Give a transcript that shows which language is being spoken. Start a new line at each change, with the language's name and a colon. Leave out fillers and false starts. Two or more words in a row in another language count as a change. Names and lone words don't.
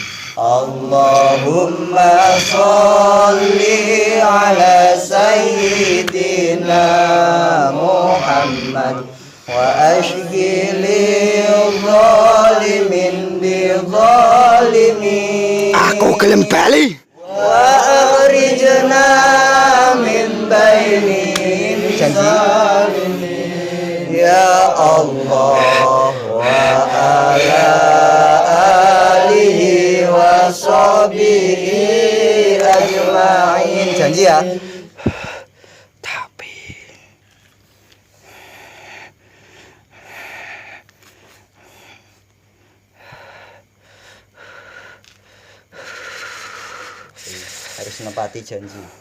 Arabic: اللهم صل على سيدنا محمد وأشغل الظالمين بالظالمين.
Javanese: Aku gelem bali.
Arabic: وأخرجنا من بينهم سالمين يا الله وعلى آله وصحبه أجمعين.
Javanese: Janji ya.
Indonesian: Tapi harus menepati janji.